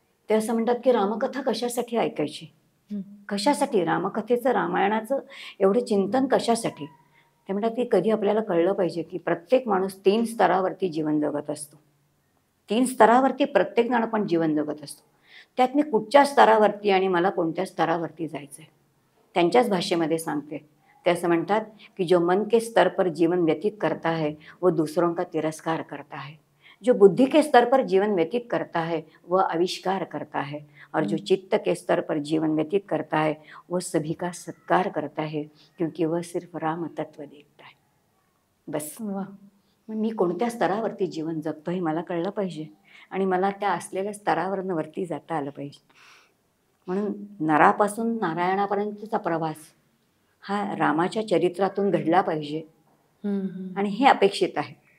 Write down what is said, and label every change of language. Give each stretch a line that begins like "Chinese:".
Marathi: ते असं म्हणतात की रामकथा कशासाठी ऐकायची, कशासाठी रामकथेचं रामायणाचं एवढं चिंतन कशासाठी. ते म्हणतात की कधी आपल्याला कळलं पाहिजे की प्रत्येक माणूस 3 स्तरावरती जीवन जगत असतो. 3 स्तरावरती प्रत्येक जण पण जीवन जगत असतो. त्यात मी कुठच्या स्तरावरती आणि मला कोणत्या स्तरावरती जायचं आहे त्यांच्याच भाषेमध्ये सांगते.
Hindi: ते असं म्हणतात की जो मन के स्तर पर जीवन व्यतीत करता है वो दूसरों का तिरस्कार करता है, जो बुद्धि के स्तर पर जीवन व्यतीत करता है वह आविष्कार करता है और जो चित्त के स्तर पर जीवन व्यतीत करता है वो सभी का सत्कार करता है क्योंकि वह सिर्फ राम तत्व देखता है.
Marathi: बस मी कोणत्या स्तरावरती जीवन जगतो हे मला कळलं पाहिजे आणि मला त्या असलेल्या स्तरावरनं वरती जाता आलं पाहिजे. म्हणून नरापासून नारायणापर्यंतचा प्रवास हा रामाच्या चरित्रातून घडला पाहिजे आणि हे अपेक्षित आहे.